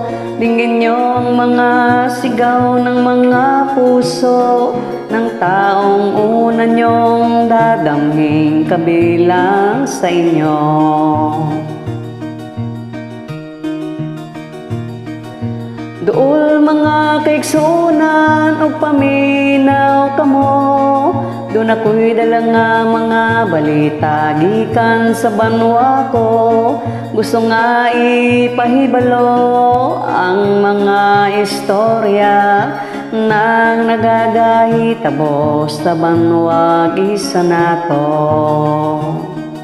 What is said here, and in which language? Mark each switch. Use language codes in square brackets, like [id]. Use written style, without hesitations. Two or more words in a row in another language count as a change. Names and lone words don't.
[tl] Dinggin niyo ang mga sigaw ng mga puso ng taong una niyong dadamhing kabilang sa inyo. [ceb] Duol mga kaiksunan o paminaw kamo. Doon ako'y dala nga mga balita gikan sa banwa ko. Gusto nga ipahibalo ang mga istorya nang nagagahitabo sa banwa gisa nato.